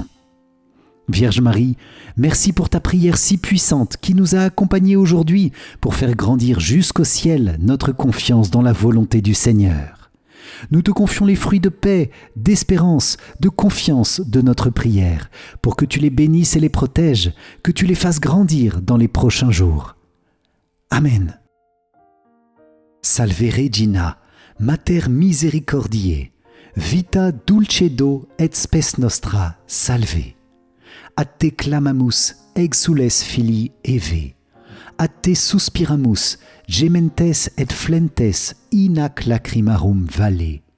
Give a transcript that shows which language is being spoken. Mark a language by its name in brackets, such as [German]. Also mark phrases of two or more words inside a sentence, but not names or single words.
[French] Vierge Marie, merci pour ta prière si puissante qui nous a accompagnés aujourd'hui pour faire grandir jusqu'au ciel notre confiance dans la volonté du Seigneur. Nous te confions les fruits de paix, d'espérance, de confiance de notre prière, pour que tu les bénisses et les protèges, que tu les fasses grandir dans les prochains jours. Amen. [Latin] Salve Regina, Mater Misericordiae, Vita dulcedo et spes nostra, salve. A te clamamus, exules filii Eve. A te suspiramus, gementes et flentes, in ac lacrimarum vale.